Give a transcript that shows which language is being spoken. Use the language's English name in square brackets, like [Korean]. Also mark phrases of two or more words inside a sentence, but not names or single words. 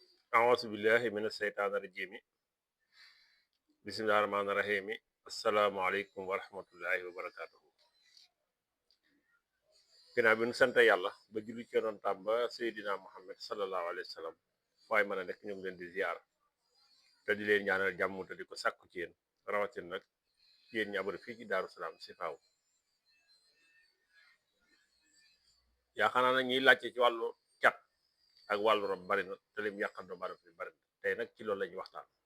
[Arabic] أعوذ بالله من الشيطان الرجيم بسم الله الرحمن الرحيم السلام عليكم ورحمة الله وبركاته [Wolof] ginnaaw bi nu sant yàlla ba julli ci yonentam ba Seydina Muhammad [Arabic] صلى الله عليه وسلم [Wolof] waaye mën a nekk ñu ngi leen di ziar te di leen ñaanal jàmm te di ko sàkku ci yéen rawatina nag yéen ñi abonné fii ci Daaru Salaam si faaw yaakaar naa nag ñiy laajte ci wàllu cat ak wàllu rab bari na te lim yàqal doomu aadama bi bari na tey nag ci loolu la ñuy waxtaan